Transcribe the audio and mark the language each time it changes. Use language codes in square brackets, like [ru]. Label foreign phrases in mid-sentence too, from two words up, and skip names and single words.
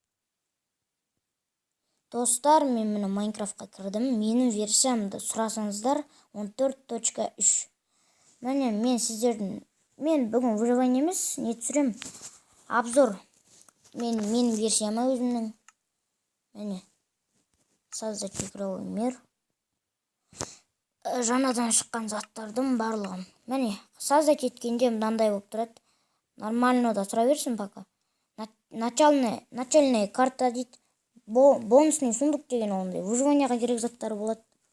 [kk] Достар, мен міне Майнкрафтқа кірдім. Менің версиямды сұрасаңыздар 14.3. Міне мен бүгін выживание емес, не түсірем? Обзор. Менің версияма өзімнің. Міне. [ru] Создать игровой мир. [kk] Жаңадан шыққан заттардың барлығын. Міне, создать еткенде мынандай болып тұрады. Нормально да тұра берсін пока. [ru] Начальная карта дейді. Бонусный сундук [kk] деген ондай. Выживанияға керек заттар болады.